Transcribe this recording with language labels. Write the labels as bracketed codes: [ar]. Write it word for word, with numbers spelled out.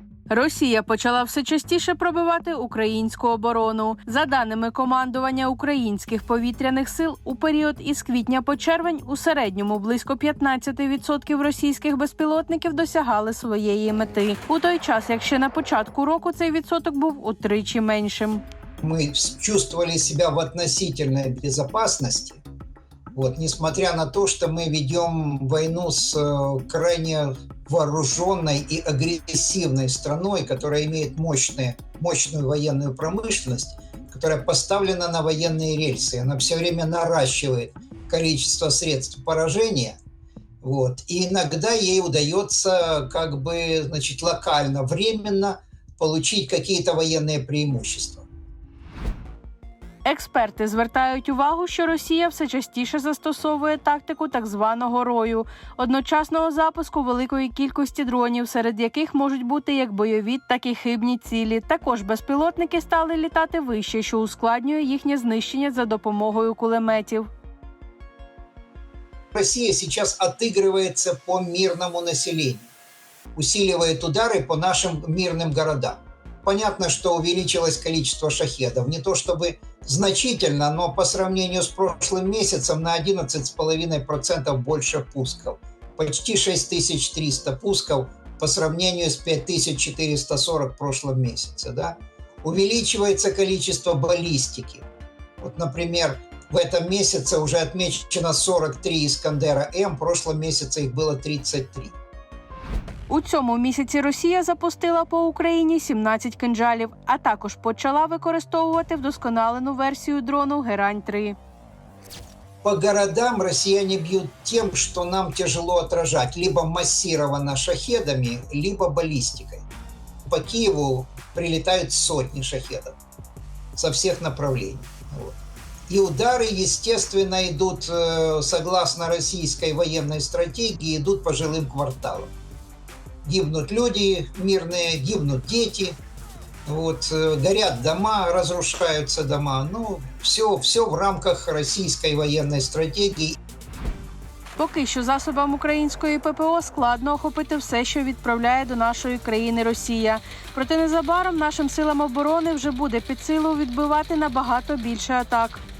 [uk] Росія почала все частіше пробивати українську оборону. За даними командування українських повітряних сил, у період із квітня по червень у середньому близько п'ятнадцять відсотків російських безпілотників досягали своєї мети. У той час, як ще на початку року цей відсоток був утричі меншим. [ru] Ми чувствовали себе в относительной безопасности, вот, несмотря на то, что мы ведем войну с крайне вооруженной и агрессивной страной, которая имеет мощные, мощную военную промышленность, которая поставлена на военные рельсы. Она все время наращивает количество средств поражения. Вот. И иногда ей удается как бы, значит, локально, временно получить какие-то военные преимущества. [uk] Експерти звертають увагу, що Росія все частіше застосовує тактику так званого рою – одночасного запуску великої кількості дронів, серед яких можуть бути як бойові, так і хибні цілі. Також безпілотники стали літати вище, що ускладнює їхнє знищення за допомогою кулеметів. Росія зараз відіграється по мирному населенню, усилює удари по нашим мирним городам. [ru] Понятно, что увеличилось количество шахедов. Не то чтобы значительно, но по сравнению с прошлым месяцем на одиннадцать целых пять десятых процента больше пусков. Почти шесть тысяч триста пусков по сравнению с пять тысяч четыреста сорок в прошлом месяце. Да? Увеличивается количество баллистики. Вот, например, в этом месяце уже отмечено сорок три «Искандера-М», в прошлом месяце их было тридцать три. [uk] У цьому місяці Росія запустила по Україні сімнадцять кинджалів, а також почала використовувати вдосконалену версію дрону «Герань-три». [ru] По городам россияне бьют тем, что нам тяжело отражать, либо массированно шахедами, либо баллистикой. По Киеву прилетают сотни шахедов со всех направлений. Вот. И удары, естественно, идут, согласно российской военной стратегии, идут по жилым кварталам. Гибнут люди мирные, гибнут дети, вот, горят дома, разрушаются дома. Ну, все, все в рамках российской военной стратегии. [uk] Поки що засобам української ППО складно охопити все, що відправляє до нашої країни Росія. Проте незабаром нашим силам оборони вже буде під силу відбивати набагато більше атак.